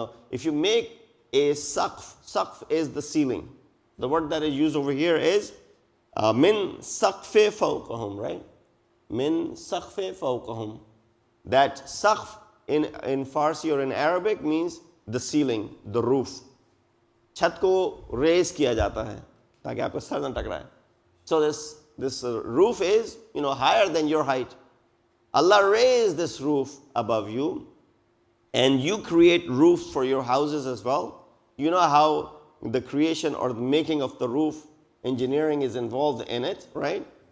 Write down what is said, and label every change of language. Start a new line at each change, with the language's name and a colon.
English: If you make a saqf is the ceiling. The word that is used over here is
Arabic: min saqfi fawqahum,
English: right?
Arabic: Min saqfi fawqahum.
English: That saqf in Farsi or in Arabic means the ceiling, the roof.
Hindi: छत को raise किया जाता है ताकि आपको sir न टकराए.
English: So this roof is higher than your height. Allah raised this roof above you, and you create roofs for your houses as well. You know how the creation or the making of the roof, engineering is involved in it, right?